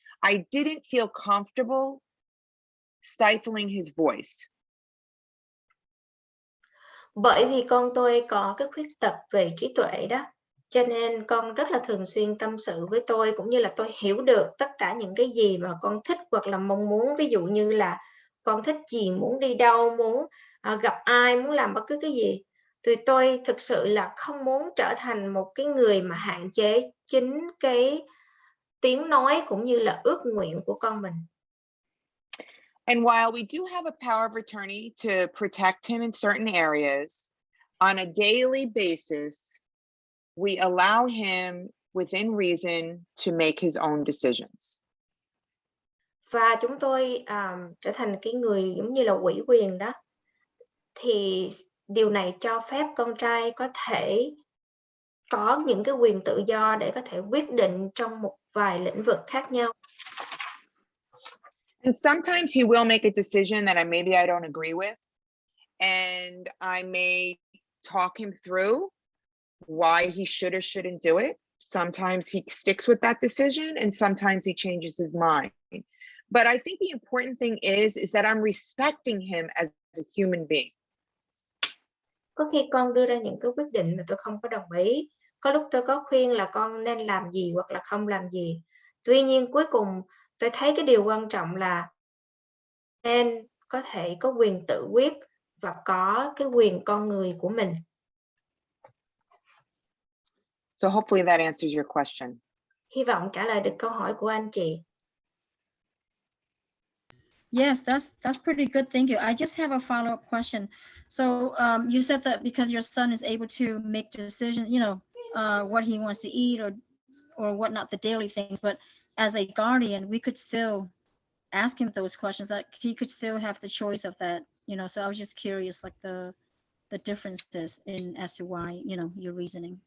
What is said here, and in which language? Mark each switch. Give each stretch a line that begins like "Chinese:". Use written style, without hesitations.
English: I didn't feel comfortable stifling his voice.
Vietnamese: Bởi vì con tôi có cái khuyết tật về trí tuệ đó, cho nên con rất là thường xuyên tâm sự với tôi, cũng như là tôi hiểu được tất cả những cái gì mà con thích hoặc là mong muốn. Ví dụ như là con thích gì, muốn đi đâu, muốn gặp ai, muốn làm bất cứ cái gì. Thì tôi thực sự là không muốn trở thành một cái người mà hạn chế chính cái tiếng nói cũng như là ước nguyện của con mình.
English: And while we do have a power of attorney to protect him in certain areas, on a daily basis, we allow him within reason to make his own decisions.
Vietnamese: Và chúng tôi trở thành cái người giống như là ủy quyền đó. Thì điều này cho phép con trai có thể có những cái quyền tự do để có thể quyết định trong một vài lĩnh vực khác nhau.
English: And sometimes he will make a decision that maybe I don't agree with, and I may talk him through why he should or shouldn't do it. Sometimes he sticks with that decision, and sometimes he changes his mind. But I think the important thing is that I'm respecting him as a human being.
Vietnamese: Có khi con đưa ra những cái quyết định mà tôi không có đồng ý. Có lúc tôi có khuyên là con nên làm gì hoặc là không làm gì. Tuy nhiên cuối cùng tôi thấy cái điều quan trọng là nên có thể có quyền tự quyết và có cái quyền con người của mình.
English: So hopefully that answers your question.
Vietnamese: Hy vọng trả lời được câu hỏi của anh chị.
English: Yes, that's pretty good. Thank you. I just have a follow-up question. So you said that because your son is able to make decisions, what he wants to eat or whatnot, the daily things, but as a guardian, we could still ask him those questions, that he could still have the choice of that, so I was just curious, like the differences in as to why, your reasoning.